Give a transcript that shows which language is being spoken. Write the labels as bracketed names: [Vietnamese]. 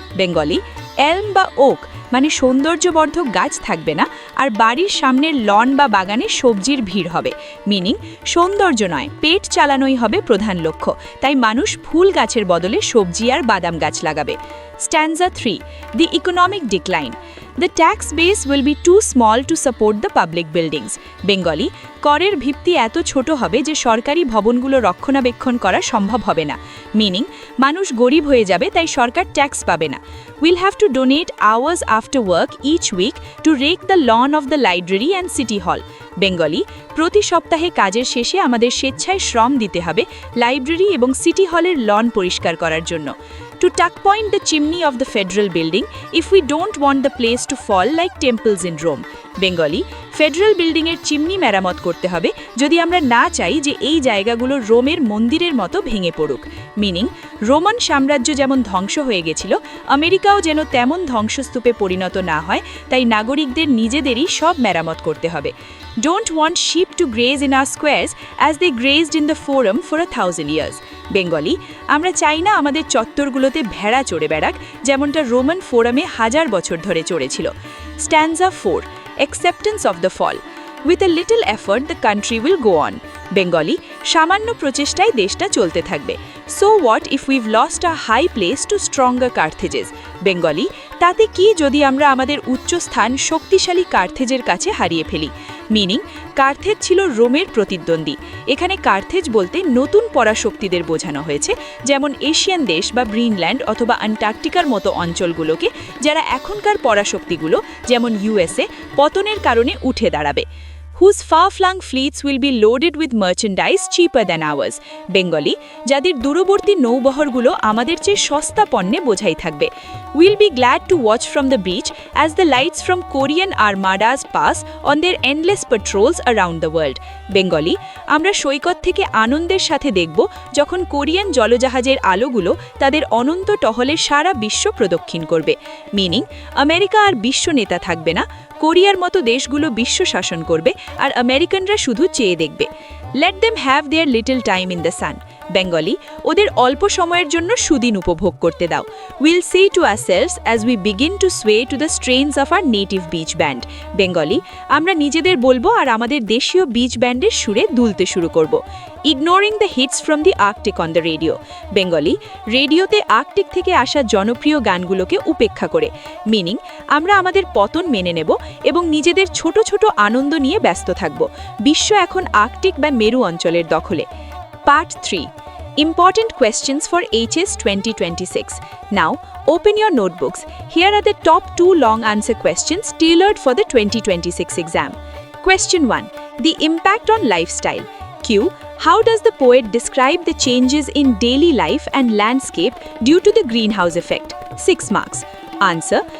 [Bangla] Bengali, এলম বা okay মানে সৌন্দর্যবর্ধক গাছ থাকবে না আর বাড়ির সামনের লন বা বাগানে সবজির ভিড় হবে। মিনিং, সৌন্দর্য নয়, পেট চালানোই হবে প্রধান লক্ষ্য, তাই মানুষ ফুল গাছের বদলে সবজি আর বাদাম গাছ লাগাবে। [English] Stanza 3, the economic decline. The tax base will be too small to support the public buildings. [Bangla] Bengali, করের ভিত্তি এত ছোট হবে যে সরকারি ভবনগুলো রক্ষণাবেক্ষণ করা সম্ভব হবে না। মিনিং, মানুষ গরিব হয়ে যাবে তাই সরকার ট্যাক্স পাবে না। [English] We'll have to donate hours after work each week to rake the lawn of the library and city hall. [Bangla] Bengali, প্রতি সপ্তাহে কাজের শেষে আমাদের স্বেচ্ছায় শ্রম দিতে হবে লাইব্রেরি এবং সিটি হলের লন পরিষ্কার করার জন্য। [English] To tuck point the chimney of the federal building if we don't want the place to fall like temples in Rome. [Bangla] Bengali, federal বিল্ডিংয়ের চিমনি মেরামত করতে হবে যদি আমরা না চাই যে এই জায়গাগুলো রোমের মন্দিরের মতো ভেঙে পড়ুক। মিনিং, রোমান সাম্রাজ্য যেমন ধ্বংস হয়ে গেছিল, আমেরিকাও যেন তেমন ধ্বংসস্তূপে পরিণত না হয়, তাই নাগরিকদের নিজেদেরই সব মেরামত করতে হবে। [English] Don't want sheep to graze in our squares as they grazed in the forum for 1000 years. [Bangla] Bengali, আমরা চাই না আমাদের চত্বরগুলোতে ভেড়া চড়ে বেড়াক যেমনটা রোমান ফোরামে 1000 বছর ধরে চড়েছিল। [English] Stanza 4, acceptance of the fall. With a little effort the country will go on. [Bangla] Bengali, সামান্য প্রচেষ্টায় দেশটা চলতে থাকবে। [English] So what if we've lost a high place to stronger Carthages? Bengali, [Bangla] তাতে কি যদি আমরা আমাদের উচ্চস্থান শক্তিশালী কার্থেজের কাছে হারিয়ে ফেলি? মিনিং, কার্থেজ ছিল রোমের প্রতিদ্বন্দ্বী। এখানে কার্থেজ বলতে নতুন পরাশক্তিদের বোঝানো হয়েছে, যেমন এশিয়ান দেশ বা গ্রিনল্যান্ড অথবা অ্যান্টার্কটিকার মতো অঞ্চলগুলোকে, যারা এখনকার পরাশক্তিগুলো যেমন ইউএসএ পতনের কারণে উঠে দাঁড়াবে। [English] whose far-flung fleets will be loaded with merchandise cheaper than ours. [Bangla] Bengali, যাদের দূরবর্তী নৌবহরগুলো আমাদের চেয়ে সস্তা পণ্যে বোঝাই থাকবে। [English] We'll be glad to watch from the beach as the lights from Korean armadas pass on their endless patrols around the world. [Bangla] Bengali, আমরা সৈকত থেকে আনন্দের সাথে দেখব যখন কোরিয়ান জলজাহাজের আলোগুলো তাদের অনন্ত টহলে সারা বিশ্ব প্রদক্ষিণ করবে। মিনিং, আমেরিকা আর বিশ্ব নেতা থাকবে না, কোরিয়ার মতো দেশগুলো বিশ্ব শাসন করবে আর আমেরিকানরা শুধু চেয়ে দেখবে। [English] Let them have their little time in the sun. [Bangla] Bengali, ওদের অল্প সময়ের জন্য সুদিন উপভোগ করতে দাও। [English] Will say to ourselves as we begin to sway to the strains of our native beach band. [Bangla] Bengali, আমরা নিজেদের বলবো আর আমাদের দেশীয় বিচ ব্যান্ডের সুরে দুলতে শুরু করব। [English] Ignoring the hits from the Arctic on the radio. [Bangla] Bengali, রেডিওতে আর্কটিক থেকে আসা জনপ্রিয় গানগুলোকে উপেক্ষা করে। মিনিং, আমরা আমাদের পতন মেনে নেব এবং নিজেদের ছোট ছোট আনন্দ নিয়ে ব্যস্ত থাকব। বিশ্ব এখন আর্কটিক বা মেরু অঞ্চলের দখলে। [English] Part 3. Important questions for HS 2026. Now, open your notebooks. Here are the top 2 long answer questions tailored for the 2026 exam. Question 1. The impact on lifestyle. Q. How does the poet describe the changes in daily life and landscape due to the greenhouse effect? 6 marks. Answer.